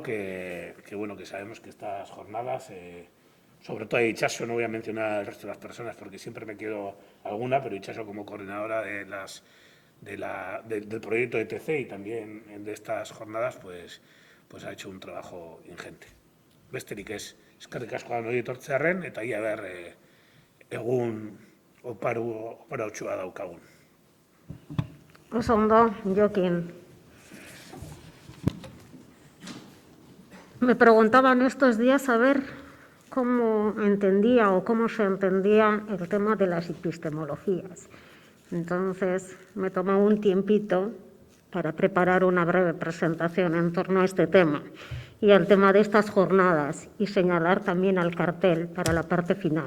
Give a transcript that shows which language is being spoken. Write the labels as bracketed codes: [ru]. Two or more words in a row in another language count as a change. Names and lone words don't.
[es] que bueno, que sabemos que estas jornadas, sobre todo a Itxaso, no voy a mencionar al resto de las personas porque siempre me quedo alguna, pero Itxaso como coordinadora del proyecto ETC y también de estas jornadas, pues ha hecho un trabajo ingente. [eu] Besterik ez, eskerrik asko hori etortzearren, eta ia behar egun oparautxua daukagun. Oso ondo, Jokin. [es] Me preguntaban estos días a ver cómo entendía o cómo se entendía el tema de las epistemologías. Entonces me tomó un tiempito para preparar una breve presentación en torno a este tema y al tema de estas jornadas y señalar también al cartel para la parte final.